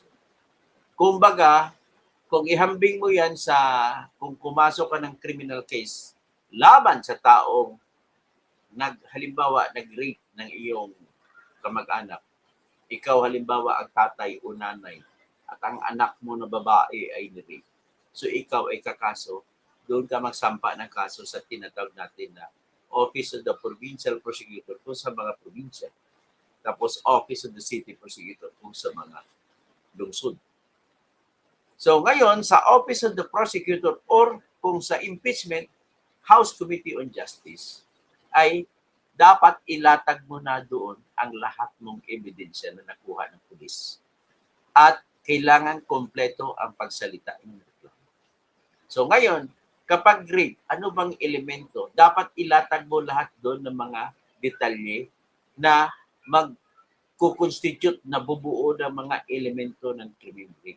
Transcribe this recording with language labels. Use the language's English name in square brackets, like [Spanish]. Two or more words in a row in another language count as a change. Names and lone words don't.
[Filipino] Kumbaga, kung ihambing mo yan kung pumasok ka ng [English] criminal case [Filipino] laban sa taong halimbawa nag-rape ng iyong kamag-anak, ikaw halimbawa ang tatay o nanay at ang anak mo na babae ay ni-rape. So ikaw ay kakaso, doon ka magsampa ng kaso sa tinatawag natin na Office of the Provincial Prosecutor kung sa mga probinsya. Tapos Office of the City Prosecutor kung sa mga lungsod. So ngayon, sa Office of the Prosecutor or kung sa impeachment, House Committee on Justice, ay dapat ilatag mo na doon ang lahat mong ebidensya na nakuha ng pulis. At kailangan kompleto ang pagsalita ng reklamo. So ngayon, kapag rape, ano bang elemento? Dapat ilatag mo lahat doon ng mga detalye na mag-constitute na bubuo ng mga elemento ng [English] criminal rape.